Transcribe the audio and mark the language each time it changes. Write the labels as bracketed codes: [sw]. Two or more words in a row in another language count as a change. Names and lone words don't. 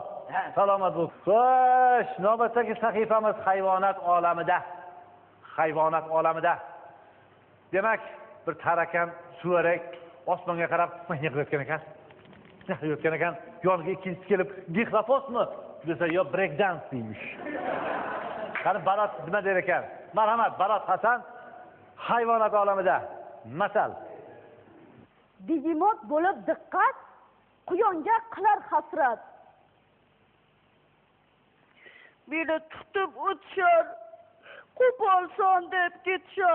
[uz] Salomat bo'l. Xo'sh, navbatdagi sahifamiz hayvonot olamida. Demak, bir tarakan suvarak osmonga qarab yig'layotgan ekan. Yoniga ikkinchisi kelib, "Dixlaposmi?" desa, "Yo, [en] break dance" [uz] deymish. Qani Barat nima der ekan? Marhamat, Barat Hasan hayvonot olamida. Masal. Begemot bo'lib diqqat, quyonga qilar hasrat. Meni tutib o'tishar, qo'polson deb ketishar.